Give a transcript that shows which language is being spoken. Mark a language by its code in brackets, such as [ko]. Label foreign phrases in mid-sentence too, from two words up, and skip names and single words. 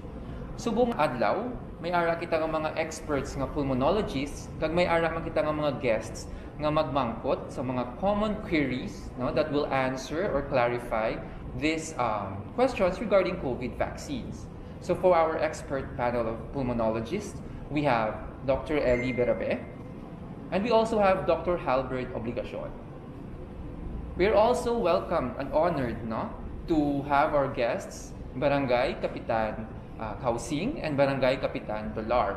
[hil] Subong adlaw, may ara kita nga mga experts nga pulmonologists, kag may ara man kita nga mga guests nga magmangkot sa mga [en] common queries that will answer or clarify these questions regarding COVID vaccines. So for our expert panel of pulmonologists, we have Dr. Eli Berabe, and we also have Dr. Halbert Obligacion. We are also welcomed and honored to have our guests, Barangay Kapitan Kausing and Barangay Kapitan Dolar.